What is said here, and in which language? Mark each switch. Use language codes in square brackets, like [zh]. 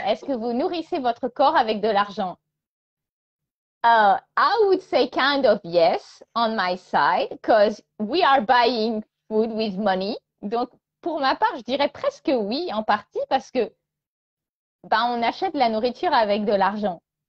[fr] Est-ce que vous nourrissez votre corps avec de l'argent? [en] I would say kind of yes on my side, because we are buying food with money. [fr] Donc, pour ma part, je dirais presque oui, en partie, parce que ben, on achète la nourriture avec de l'argent.